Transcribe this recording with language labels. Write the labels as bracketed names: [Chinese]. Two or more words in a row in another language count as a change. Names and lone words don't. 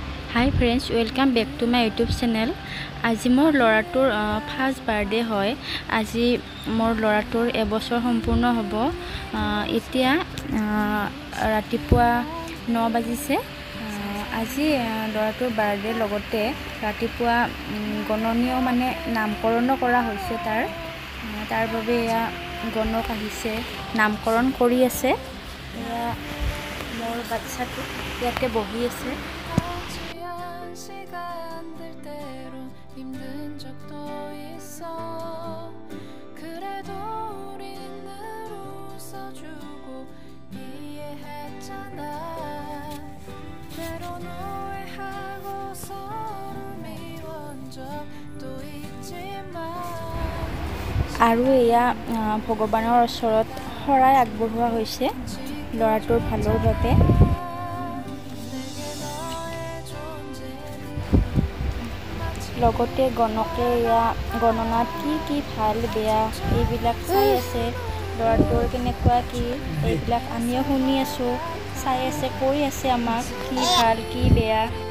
[English] Hi friends, welcome back to my YouTube channel. [Assamese] আজি মোৰ লৰাটোৰ [English] first birthday [Assamese] হয়। আজি মোৰ লৰাটোৰ এবছৰ সম্পূৰ্ণ হ'ব। এতিয়া ৰাতিপুৱা 9 বাজিছে। আজি লৰাটোৰ বাৰ্থডে লগতে ৰাতিপুৱা গণনীয় মানে নামকৰণো কৰা হৈছে তাৰ বাবে এয়া গণক আহিছে, নামকৰণ কৰি আছে। এয়া মোৰ বাচ্চাটো ইয়াতে বহি আছে। [Korean] 시간들 때론 힘든 적도 있어 그래도 우린 늘 웃어주고 이해했잖아 때론 오해하고 서로 미워한 적도 있지만 [Assamese] আৰু এয়া ভগৱানৰ ওচৰত শৰাই আগবঢ়োৱা হৈছে লৰাটোৰ ভালৰ বাবে। লগতে গণকে এয়া গণনাত কি ভাল বেয়া এইবিলাক চাই আছে, লৰাটোৰ কেনেকুৱা কি এইবিলাক আমিও শুনি আছোঁ, চাই আছে, কৈ আছে আমাক কি ভাল কি বেয়া।